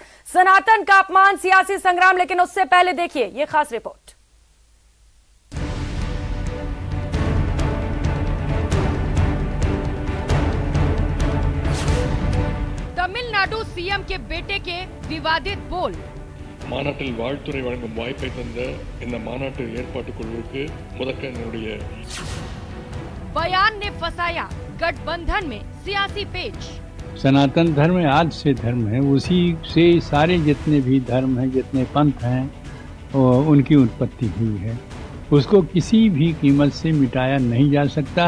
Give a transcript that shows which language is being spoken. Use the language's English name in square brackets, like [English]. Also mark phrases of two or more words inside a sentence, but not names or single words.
[Hindi] सनातन का अपमान, सियासी संग्राम। लेकिन उससे पहले देखिए ये खास रिपोर्ट। तमिलनाडु सीएम के बेटे के विवादित बोल। [Tamil] மாநாட்டில் வாழ்த்துரை வழங்கும் வாய்ப்பை தந்த இந்த மாநாட்டு ஏற்பாட்டு குழுவுக்கு முதற்க என்னுடைய [Hindi] बयान ने फंसाया गठबंधन में सियासी पेच। सनातन धर्म आज से धर्म है, उसी से सारे जितने भी धर्म हैं, जितने पंथ हैं, उनकी उत्पत्ति हुई है। उसको किसी भी कीमत से मिटाया नहीं जा सकता।